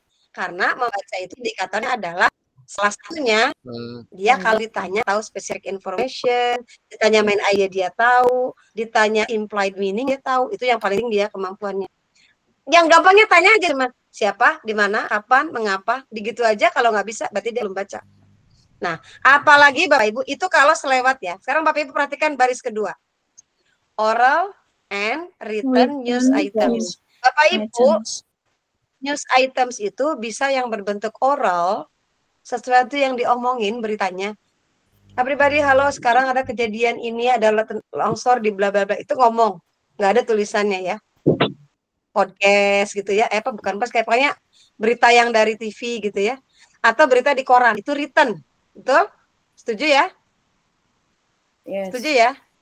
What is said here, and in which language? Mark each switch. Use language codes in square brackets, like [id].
[id] Karena membaca itu indikatornya adalah salah satunya, dia kalau ditanya tahu specific information, ditanya main idea dia tahu, ditanya implied meaning dia tahu. Itu yang paling dia kemampuannya. Yang gampangnya tanya aja teman, siapa, di mana, kapan, mengapa, begitu aja. Kalau nggak bisa, berarti dia belum baca. Nah, apalagi Bapak Ibu, itu kalau selewat ya. Sekarang Bapak Ibu perhatikan baris kedua. [en] Oral and written news items. [id] Bapak Ibu, news items itu bisa yang berbentuk oral, sesuatu yang diomongin beritanya. Everybody, halo, sekarang ada kejadian ini, ada longsor di bla bla bla. Itu ngomong, nggak ada tulisannya ya. Podcast gitu ya, bukan pas kayak pokoknya berita yang dari TV gitu ya, atau berita di koran itu written, betul? Setuju ya? Yes. Setuju ya?